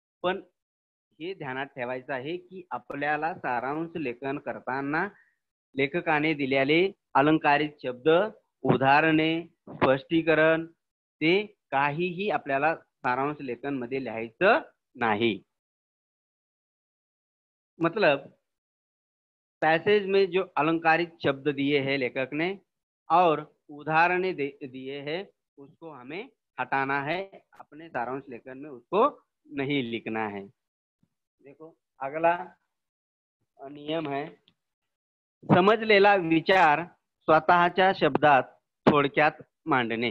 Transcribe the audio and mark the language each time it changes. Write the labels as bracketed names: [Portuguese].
[Marathi] पण हे ध्यानात ठेवायचं आहे की आपल्याला सारांश लेखन करताना लेखकाने दिलेले अलंकारित शब्द, उदाहरणे, स्पष्टीकरण ते काहीही आपल्याला सारांश लेखन मध्ये लिहायचं नहीं। [Hindi] मतलब पैसेज में जो अलंकारित शब्द दिए हैं लेखक ने और उदाहरण दिए हैं, उसको हमें हटाना है, अपने सारांश लेखन में उसको नहीं लिखना है। देखो, अगला नियम है, [Marathi] समजलेला विचार स्वतःच्या शब्दात थोडक्यात मांडणे।